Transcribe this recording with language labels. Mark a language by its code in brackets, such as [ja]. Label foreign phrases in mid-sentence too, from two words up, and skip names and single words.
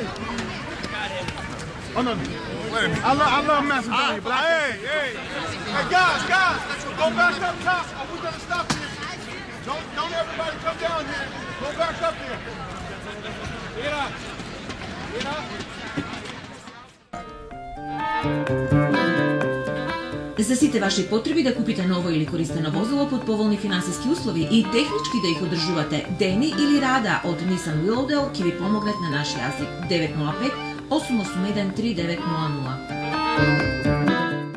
[en] Oh, no. I love Macedonia, but hey, guys, go back up top. We're gonna stop here. Don't everybody come down here. Go back up here. Get up. Get up. [mk] За сите ваши потреби да купите ново или користено возило под поволни финансиски услови и технички да их одржувате, Дени или Рада од Nissan Willowdale ќе ви помогнат на наш јазик 905-881-3900.